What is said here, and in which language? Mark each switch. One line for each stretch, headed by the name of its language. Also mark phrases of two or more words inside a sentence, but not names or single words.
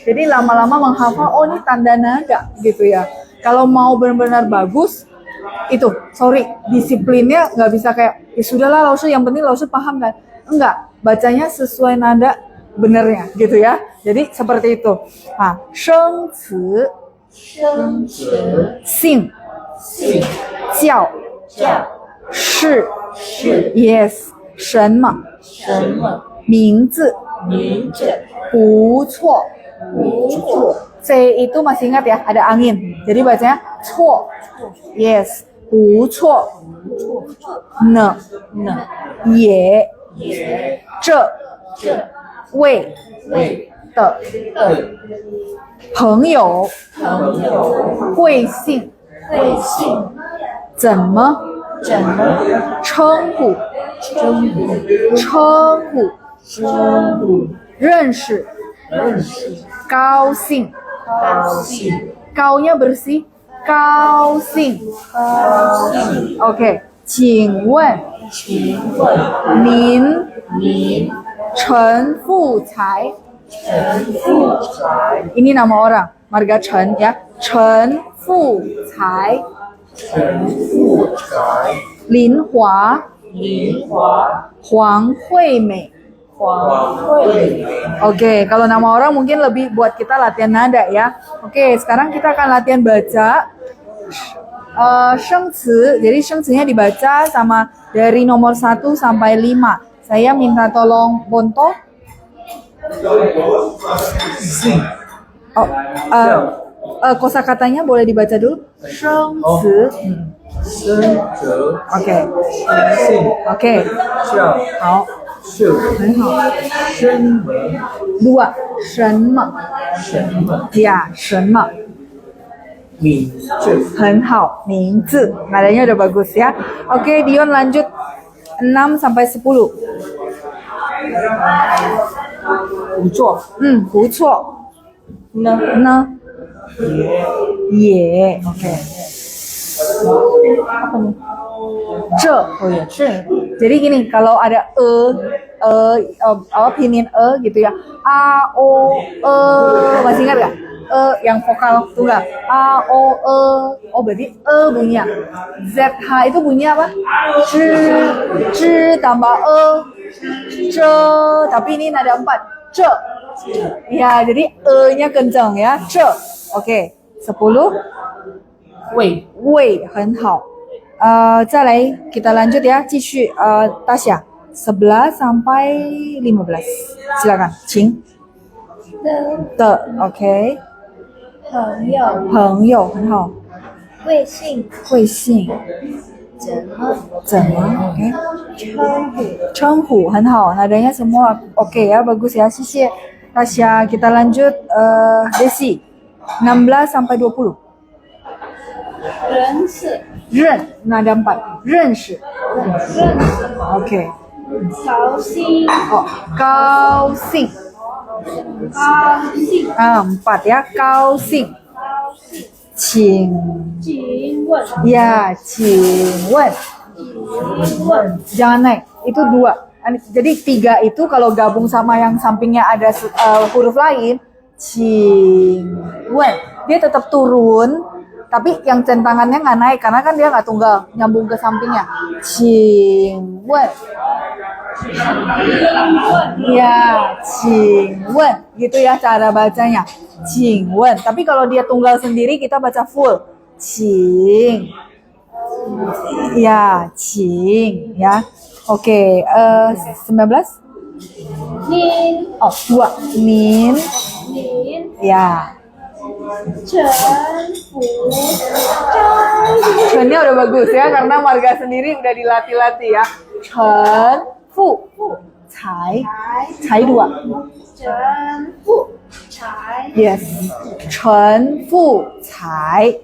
Indonesian: Jadi lama-lama menghafal, oh ini tanda nada gitu ya. Kalau mau benar-benar bagus, itu, sorry, disiplinnya nggak bisa kayak, ya sudahlah
Chinese: 老师,
Indonesian: yang penting
Chinese: 老师
Indonesian: paham kan? Enggak, bacanya sesuai nada benernya gitu ya. Jadi seperti itu. Nah,
Chinese: 生词，姓，叫，是, yes, 什么，名字，不错。
Indonesian: C itu masih ingat ya, ada angin. Jadi bacanya 错. Yes,
Chinese: 不错. Ne, ye, 这, 位的朋友，贵姓，怎么称呼，认识，高兴，
Indonesian: 高nya bersih,
Chinese: 高兴. Oke, 请问您陈富才,
Indonesian: ini nama orang, marga Chen ya,
Chinese: 陈富才, 林华, 黄惠美.
Indonesian: Oke, kalau nama orang mungkin lebih buat kita latihan nada ya. Oke, sekarang kita akan latihan baca shengci. Jadi shengcinya dibaca sama dari nomor 1 sampai 5. Saya minta tolong Bonto. Kosakatanya boleh dibaca dulu. Shengci. Oke.
Chinese: Hao. 很好。2. 什么 Ya, 什么 很好。名字
Indonesian: nadanya udah bagus ya. Oke, Dion lanjut 6 sampai 10.
Chinese: 不错。不错。呢也 Oke.
Indonesian: Apa nih? Jadi gini, kalau ada pinyin gitu ya, a o masih ingat gak? Yang vokal tunggal, a o berarti bunyinya. ZH itu bunyinya apa? Z tambah tapi ini nada 4. Ya, jadi e-nya kencang ya. Ce. Oke. 10.
Chinese: 喂，喂，很好。再来
Indonesian: kita lanjut ya.
Chinese: 继续大侠
Indonesian: 11 sampai 15. Silakan.
Chinese: 请的 OK. 朋友，朋友很好。微信，会信怎么 OK. 称呼很好.
Indonesian: Nadanya semua oke ya, bagus ya. 谢谢 Tasya. Kita lanjut Desi. 16 sampai 20.
Chinese: 认识，认 nada 4. 认识认识， OK. 高兴， Oh, 高兴高兴， 4 ya, 高兴高兴，请请问， ya, 请问请问，
Indonesian: jangan naik, itu 2. Jadi 3 itu kalau gabung sama yang sampingnya ada huruf lain,
Chinese: 请问
Indonesian: dia tetap turun, tapi yang centangannya nggak naik karena kan dia nggak tunggal, nyambung ke sampingnya.
Chinese: 请问
Indonesian: ya,
Chinese: 请问
Indonesian: gitu ya cara bacanya.
Chinese: 请问.
Indonesian: Tapi kalau dia tunggal sendiri kita baca full.
Chinese: 请 ya, 请 ya.
Indonesian: Oke, 19.
Chinese: 您， Oh, 2. 您您，
Indonesian: ya.
Chinese: 陈福，
Indonesian: Chen-nya udah bagus ya karena marga sendiri udah dilatih-latih ya. Chen Fu Cai Cai 2.
Chinese: 陈富，才，
Indonesian: Yes. Chen Fu Cai.